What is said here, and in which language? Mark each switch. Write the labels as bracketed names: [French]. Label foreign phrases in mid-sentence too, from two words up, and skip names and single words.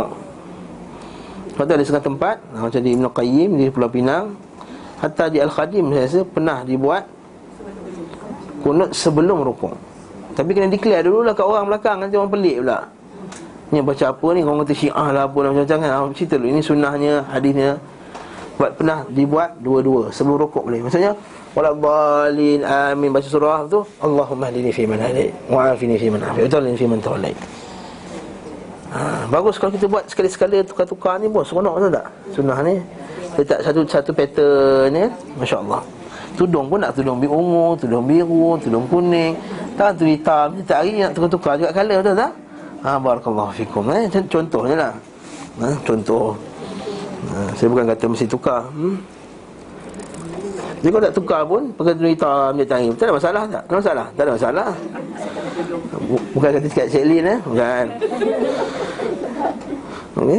[Malay] Sebab tu ada setengah tempat macam di Ibn Qayyim di Pulau Pinang, hatta di Al-Khadim saya rasa pernah dibuat kunut sebelum rukuk. Tapi kena declare dululah kat orang belakang, nanti orang pelik pula. Ni baca apa ni, orang kata Syiah lah apa macam-macam kan. Cerita dulu, ini sunnahnya, hadisnya. Buat pernah dibuat dua-dua sebelum rukuk boleh. Maksudnya [Arabic] ولا الضالين آمين, [Malay] baca surah tu [Arabic] اللهم اهدني فيمن هديت وعافني فيمن عافيت وتولني فيمن توليت. [Malay] Bagus kalau kita buat sekali-sekala tukar-tukar ni bos, seronok betul tak? Sunnah ni letak satu pattern ni, masya-Allah. Tudung pun nak tudung biru ungu, tudung biru, tudung kuning, tak tu hitam. Setiap hari nak tukar-tukar juga color, betul tak? [Arabic] بارك الله فيكم. [Malay] Contohnya lah. Contoh. Saya bukan kata mesti tukar. Jadi kalau tak tukar pun pakai tudung hitam dia tangi, tak ada masalah tak? Tak ada masalah. Tak ada masalah. Bukan kata cakap Cik Lin bukan. Okey.